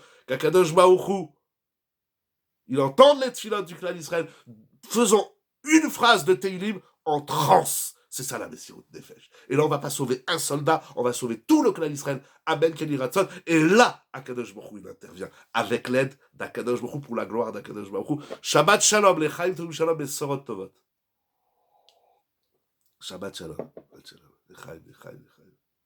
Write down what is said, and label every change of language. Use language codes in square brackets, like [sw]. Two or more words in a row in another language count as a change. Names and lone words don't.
[fr] Kakadosh Baruch Hu, il entend les tfilotes du clan d'Israël. Faisons une phrase de Teilim en transe. C'est ça la [he] מסירות נפש. [fr] Et là, on va pas sauver un soldat, on va sauver tout le clan d'Israël. [he] אמן, כן יהי רצון. [fr] Et là, Akadosh Baruch Hu, il intervient avec l'aide d'Akadosh Baruch Hu pour la gloire d'Akadosh Baruch Hu. [he] שבת שלום, לחיים טובים שלום, et בשורות טובות. שבת שלום. לחיים, לחיים.